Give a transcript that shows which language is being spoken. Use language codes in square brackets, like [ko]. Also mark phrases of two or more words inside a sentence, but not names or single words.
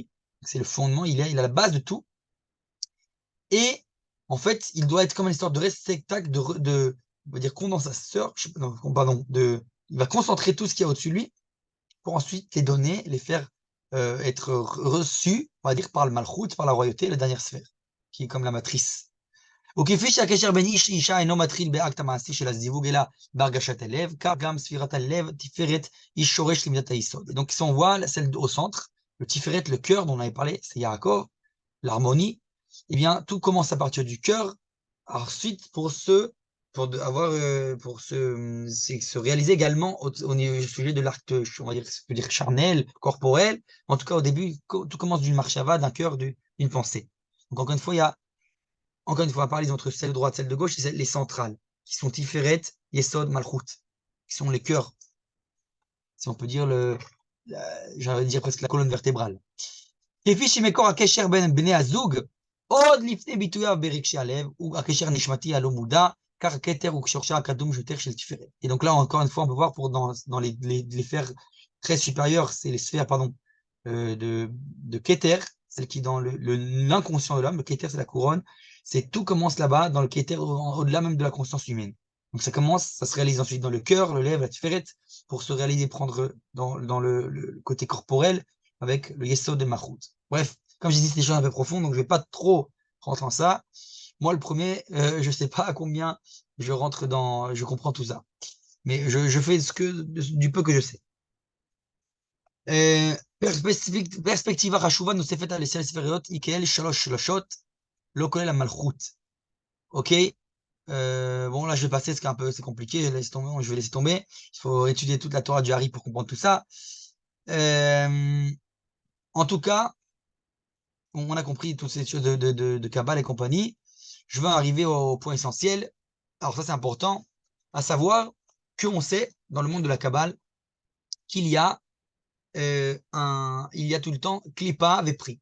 [fr] C'est le fondement, il a la base de tout. Et en fait, il doit être comme une sorte de réceptacle on va dire condensateur, il va concentrer tout ce qu'il y a au-dessus de lui pour ensuite les donner, les faire être reçus, on va dire, par le malchut, par la royauté, la dernière sphère, qui est comme la matrice. [he] וכפי שהקשר בין איש לאישה אינו מתחיל באקט המעשי של הזיווג אלא בהרגשת הלב, כך גם ספירת הלב, תפארת, היא שורש למידת היסוד. [fr] Donc si on voit celle au centre, le tiferet, le cœur dont on avait parlé, c'est Yaakov, l'harmonie, eh bien tout commence à partir du cœur, ensuite pour se réaliser également au sujet de l'acte, on va dire, charnel, corporel. En tout cas, au début, tout commence d'une marchava, d'un cœur, d'une pensée. Donc, encore une fois, parler entre celle de droite, celle de gauche, c'est les centrales, qui sont Tiferet, Yesod, Malchut, qui sont les cœurs. Si on peut dire j'allais dire presque la colonne vertébrale. [he] כפי שמקור הקשר בין בני הזוג, עוד לפני ביטויו ברגשי הלב, הוא הקשר הנשמתי הלא מודע, כך הכתר הוא שורשה הקדום יותר של תפארת. [fr] Et donc là, encore une fois, on peut voir dans les sphères très supérieures, c'est les sphères, pardon, de Keter, celle qui est dans l'inconscient de l'homme. Le Keter, c'est la couronne. Tout commence là-bas, dans le Keter, au-delà même de la conscience humaine. Donc ça se réalise ensuite dans le cœur, le lèvre, la Tiferet, pour se réaliser, prendre dans le côté corporel, avec le Yesod de Malchut. Bref, comme j'ai dit, c'est des choses un peu profondes, donc je ne vais pas trop rentrer dans ça. Moi, le premier, je ne sais pas à combien je comprends tout ça. Mais je fais du peu que je sais. [he] פרספקטיבה חשובה נוספת על 10 ספריות היא כאל 3 שלשות, לא כולל המלכות. [fr] Ok. Bon, là, je vais passer, c'est compliqué. Je vais laisser tomber. Il faut étudier toute la Torah du Hari pour comprendre tout ça. Euh, En tout cas, on a compris toutes ces choses de Kabbalah et compagnie. Je vais arriver au point essentiel. Alors ça, c'est important, à savoir qu'on sait, dans le monde de la Kabbale, qu'il y a il y a tout le temps Klippa avec prix.